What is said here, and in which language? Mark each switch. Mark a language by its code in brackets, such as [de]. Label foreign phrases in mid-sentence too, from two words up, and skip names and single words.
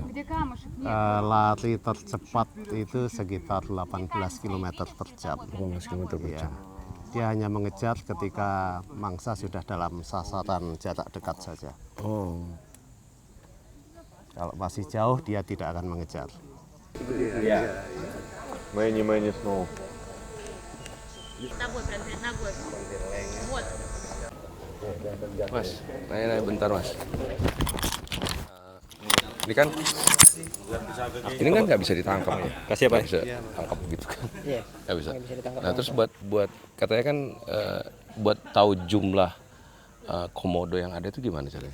[id] Lari tercepat itu sekitar 18 km per jam. 18 km per Ya. jam. Dia hanya mengejar ketika mangsa sudah dalam sasaran jarak dekat saja. Oh. Kalau masih jauh dia tidak akan mengejar. [ru] Мэнни снова. Тобой, прям перед ногой. Вот. [id] Mas, nanya bentar Mas. Ini kan nggak bisa ditangkap ya? Kasih apa? Nggak bisa tangkap gitu kan? Iya. Nggak bisa. Nggak bisa ditangkap. Nah terus buat katanya kan buat tahu jumlah komodo yang ada itu gimana caranya?